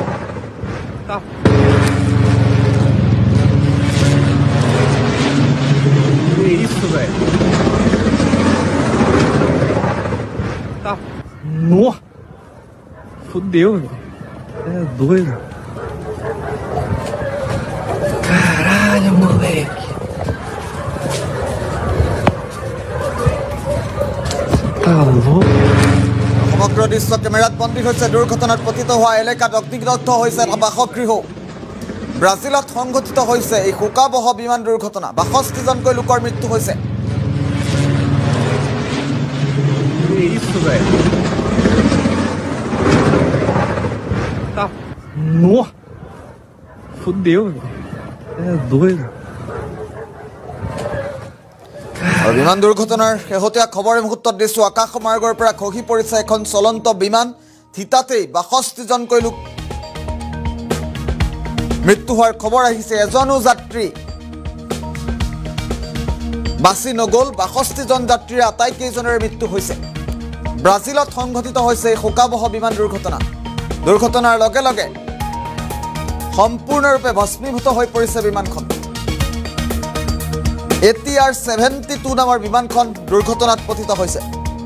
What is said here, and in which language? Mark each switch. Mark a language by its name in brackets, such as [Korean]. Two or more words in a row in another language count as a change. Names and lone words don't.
[Portuguese] Nossa! Fudeu, velho. É doido. Caralho, moleque. Tá louco? [Assamese] সমগ্ৰ দৃশ্য কেমেৰাত বন্দী হৈছে দুৰ্ঘটনাত পতিত হোৱা এলেকাত অগ্নিদগ্ধ হৈছে এটা বাসগৃহ ব্ৰাজিলত সংঘটিত হৈছে এই শোকাবহ বিমান দুৰ্ঘটনা ৬২ জনকৈ লোকৰ মৃত্যু হৈছে [Portuguese] Que isso, velho? Tá. Nossa! Fudeu, velho. É doido. [Assamese] আৰু বিমান দুৰ্ঘটনাৰ শেহতীয়া খবৰ এই মুহূৰ্তত দিছো আকাশ মাৰ্গৰ পৰা খহি পৰিছে এখন চলন্ত বিমান থিতাতেই ৬২ জনকৈ লোক মৃত্যু হোৱাৰ খবৰ আহিছে এজনো যাত্ৰী বাছি নগল ৬২ জন যাত্ৰীৰ আটাইকেইজনৰ মৃত্যু হৈছে ব্ৰাজিলত সংঘটিত হৈছে শোকাবহ বিমান দুৰ্ঘটনা দুৰ্ঘটনাৰ লগে লগে সম্পূৰ্ণৰূপে ভস্মীভূত হৈ পৰিছে বিমানখন ATR-72 নামৰ বিমানখন দুৰ্ঘটনাত পতিত হৈছে